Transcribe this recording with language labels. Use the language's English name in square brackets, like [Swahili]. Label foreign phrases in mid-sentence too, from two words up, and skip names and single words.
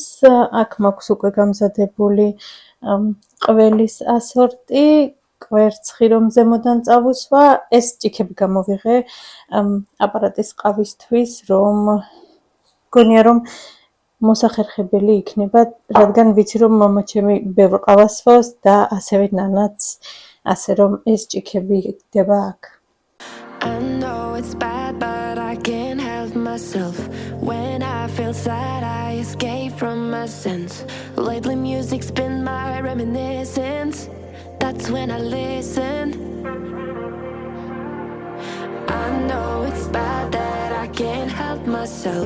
[Georgian] აქ მაქვს უკვე გამზადებული ყველის ასორტი, კვერცხი რომ ზემოდან წავუსვა, ეს ჭიქები გამოვიღე აპარატის ყავისთვის, რომ გონია რომ მოსახერხებელი იქნება, რადგან ვიცი რომ მამაჩემი ბევრ ყავას სვავს და ასევე ნანაც, ასე რომ ეს ჭიქები იქნება აქ. [English] I know it's bad, but I can't help myself. When I feel sad, I escape from my sense. Lately music's been my reminiscence. That's when I listen. I know it's bad that I can't help myself.